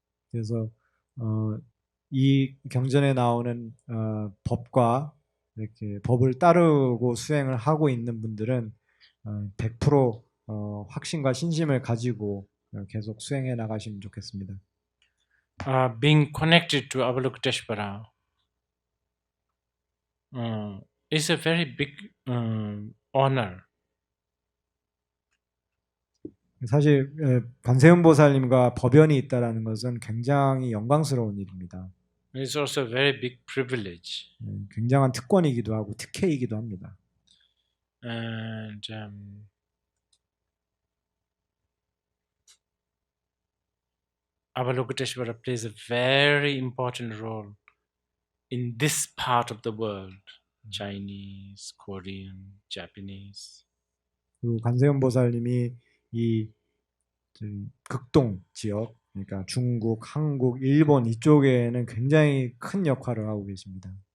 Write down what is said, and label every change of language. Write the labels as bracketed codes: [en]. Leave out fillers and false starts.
[ko] 그래서 이 경전에 나오는 법과 이렇게 법을 따르고 수행을 하고 있는 분들은 100% 확신과 신심을 가지고 계속 수행해 나가시면 좋겠습니다. [en] Being connected to Avalokiteshvara is a very big honor. [ko] 사실 관세음 보살님과 법연이 있다라는 것은 굉장히 영광스러운 일입니다. [en] It's also a very big privilege. [ko] 굉장한 특권이기도 하고 특혜이기도 합니다. [en] And Avalokiteshvara plays a very important role in this part of the world. Chinese, Korean, Japanese. [ko] 그리고 관세음 보살님이 이 극동 지역, 그러니까 중국, 한국, 일본 이쪽에는 굉장히 큰 역할을 하고 계십니다.